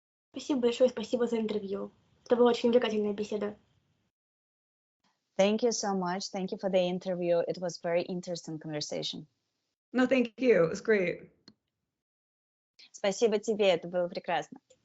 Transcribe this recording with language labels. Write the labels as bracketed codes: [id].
[ru] Спасибо большое, спасибо за интервью. Это была очень увлекательная беседа. [en] Thank you so much. Thank you for the interview. It was very interesting conversation. No, thank you. It was great. [ru] Спасибо тебе, это было прекрасно.